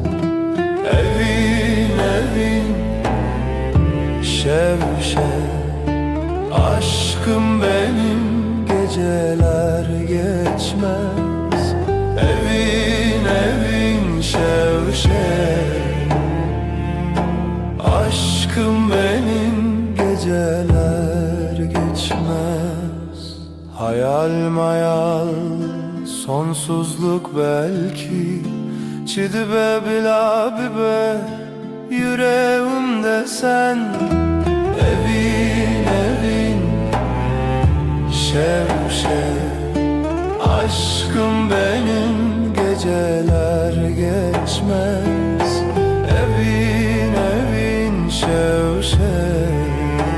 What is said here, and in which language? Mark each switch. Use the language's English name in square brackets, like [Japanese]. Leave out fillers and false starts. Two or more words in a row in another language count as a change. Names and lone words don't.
[Kurdish] evin evin şev şev [Turkish] aşkım benim geceler geçmez [Kurdish] evin evin şev şev [Turkish] aşkım benim geceler geçmez hayal mayal sonsuzluk belki [Kurdish] Çidibe bila bibe [Turkish] yüreğimde sen [Kurdish] Evin evin şev şev [Turkish] aşkım benim geceler geçmez [Kurdish] Evin evin şev şev